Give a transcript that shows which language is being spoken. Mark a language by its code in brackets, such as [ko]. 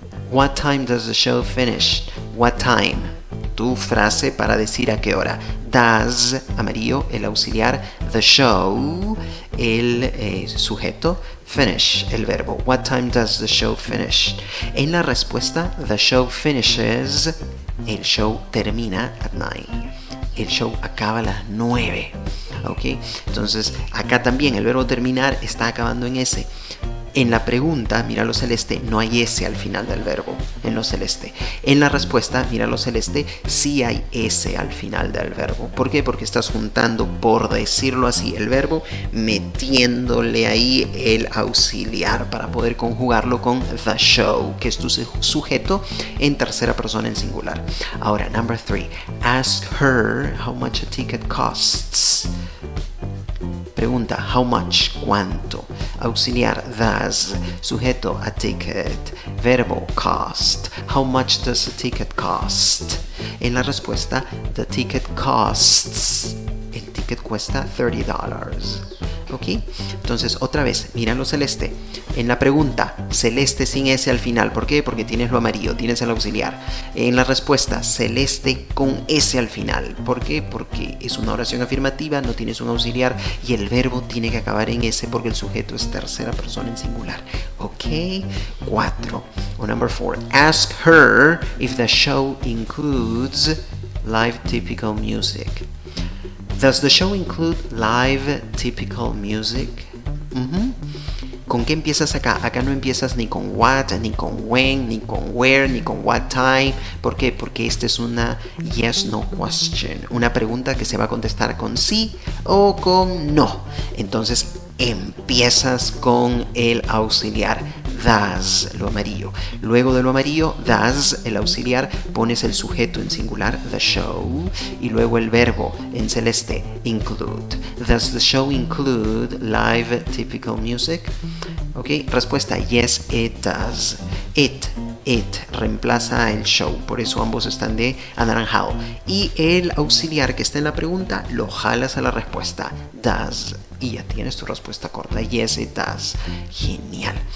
[en] What time does the show finish? What time? [es] Tu frase para decir a qué hora. Does, amarillo, el auxiliar. [en] The show, [es] el sujeto. Finish, el verbo. [en] What time does the show finish? [es] En la respuesta, [en] the show finishes. [es] El show termina at 9. El show acaba a las 9. ¿Ok? Entonces, acá también el verbo terminar está acabando en S. En la pregunta, mira lo celeste, no hay S al final del verbo, en lo celeste. En la respuesta, mira lo celeste, sí hay S al final del verbo. ¿Por qué? Porque estás juntando, por decirlo así, el verbo, metiéndole ahí el auxiliar para poder conjugarlo con the show, que es tu sujeto en tercera persona en singular. Ahora, [en] number 3. Ask her how much a ticket costs. [es] Pregunta, how much, cuánto. Auxiliar, does. Sujeto, a ticket. Verbo, cost. [en] How much does a ticket cost? [es] En la respuesta, [en] the ticket costs. [es] El ticket cuesta $30. ¿Ok? Entonces, otra vez, mira lo celeste. En la pregunta, celeste sin S al final. ¿Por qué? Porque tienes lo amarillo, tienes el auxiliar. En la respuesta, celeste con S al final. ¿Por qué? Porque es una oración afirmativa, no tienes un auxiliar y el verbo tiene que acabar en S porque el sujeto es tercera persona en singular. ¿Ok? 4. O number 4. [en] Ask her if the show includes live typical music. Does the show include live typical music? [es] ¿Con qué empiezas acá? Acá no empiezas ni con what, ni con when, ni con where, ni con what time. ¿Por qué? Porque esta es una [en] yes no question, [es] una pregunta que se va a contestar con sí o con no. Entonces empiezas con el auxiliar does, lo amarillo. Luego de lo amarillo, does, el auxiliar, pones el sujeto en singular, the show, y luego el verbo en celeste, include. [en] Does the show include live typical music? [es] Ok, respuesta, [en] yes, it does. [es] It reemplaza el show, por eso ambos están de anaranjado. Y el auxiliar que está en la pregunta lo jalas a la respuesta, does. Y ya tienes tu respuesta corta, [en] yes it does. [es] Genial.